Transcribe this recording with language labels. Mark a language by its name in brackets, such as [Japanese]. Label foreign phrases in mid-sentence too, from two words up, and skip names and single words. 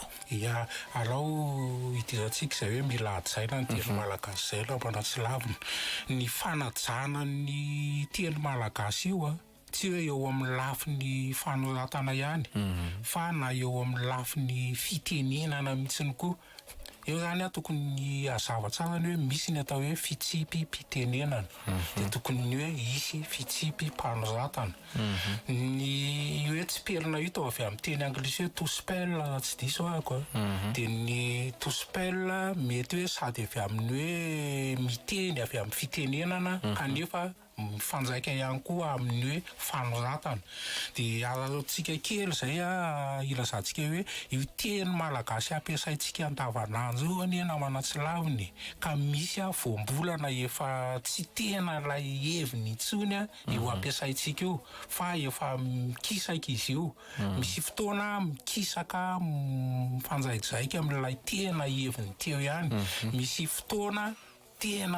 [Malagasy] ia alao itirantsika izay hoe mila hajaina ny teny malagasy zay aloha manatsy lavina ny fanajana ny teny malagasy io tsy hoe eo amin'ny lafiny fanoratana ihany fa na eo amin'ny lafiny fitenenana mihitsiny koa eo zany tokony hazava tsara ny hoe misy ny atao hoe fitsipy-pitenenana dia tokony ny hoe isy fitsipy-panoratana ny hoe tsipelina io tao avy amin'ny teny anglisy hoe [English] to spell [Malagasy] tsy diso ahako dia ny [English] to spell [Malagasy] mety hoe sady avy amin'ny hoe miteny avy amin'ny fitenenana kanefa mifanjaika ihany koa amin'ny hoe fanoratana dia ararotsika kely zay ilazantsika hoe io teny malagasy ampiasaintsika andavanandro ny namana tsy laviny ka misy voambolana efa tsy tena ilay heviny intsony io ampiasaintsika io fa efa mikisaka izy io misy fotoana mikisaka mifanjaikizaika amin'ilay tena heviny teo ihany misy fotoana tena